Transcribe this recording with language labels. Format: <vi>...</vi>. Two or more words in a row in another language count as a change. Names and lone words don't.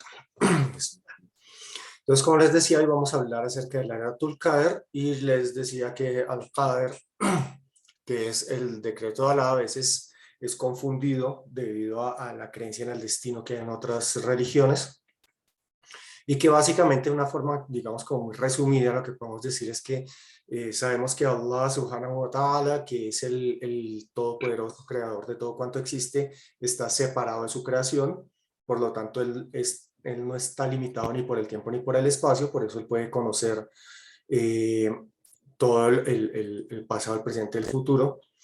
<es>Entonces, como les decía, hoy vamos a hablar acerca de Laylatul Qadr y les decía que Al-Qadr, que es el decreto de Alá, a veces es confundido debido a la creencia en el destino que hay en otras religiones y que básicamente de una forma, digamos, como muy resumida, lo que podemos decir es que sabemos que</es> <ar>الله سبحانه وتعالى,</ar> <es>que es el todopoderoso creador de todo cuanto existe, está separado de su creación, por lo tanto él no está limitado ni por el tiempo ni por el espacio, por eso él puede conocer eh, todo el pasado, el presente y el futuro.</es>